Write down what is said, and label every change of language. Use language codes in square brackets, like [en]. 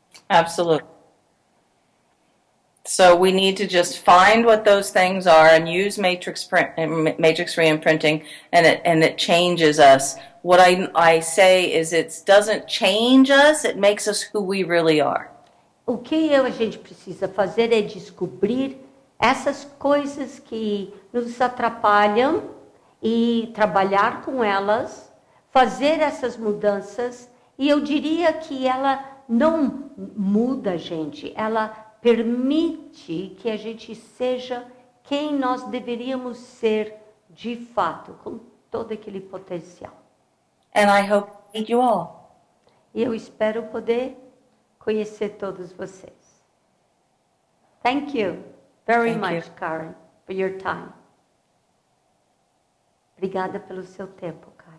[en] Absolutely. So we need to just find what those things are and use Matrix Reimprinting, and it changes us what I say is it doesn't change us, it makes us who we really are. [pt] O que a gente precisa fazer é descobrir essas coisas que nos atrapalham e trabalhar com elas, fazer essas mudanças, e eu diria que ela não muda a gente, ela permite que a gente seja quem nós deveríamos ser de fato, com todo aquele potencial. [en] And I hope to meet you all. [pt] E eu espero poder conhecer todos vocês. [en] Thank you very Thank much, you. Karen, for your time. [pt] Obrigada pelo seu tempo.